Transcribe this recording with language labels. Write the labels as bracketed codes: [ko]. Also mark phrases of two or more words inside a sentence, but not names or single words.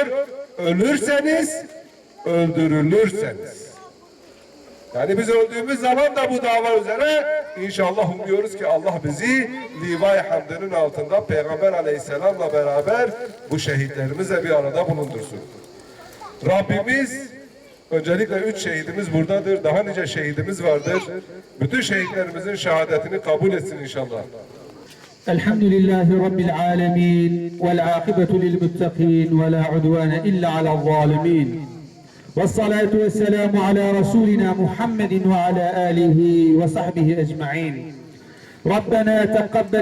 [tr] Ölürseniz, öldürülürseniz. Yani biz öldüğümüz zaman da bu dava üzere İnşallah umuyoruz ki Allah bizi Liva-i Hamd'ın altında Peygamber Aleyhisselam'la beraber bu şehitlerimizle bir arada bulundursun. Rabbimiz öncelikle 3 şehidimiz buradadır. Daha nice şehidimiz vardır. Bütün şehitlerimizin şehadetini kabul etsin inşallah. [ar] الحمد لله رب العالمين والعاقبة للمتقين ولا عدوان إلا على الظالمين والصلاة والسلام على رسولنا محمد وعلى آله وصحبه أجمعين ربنا تقبل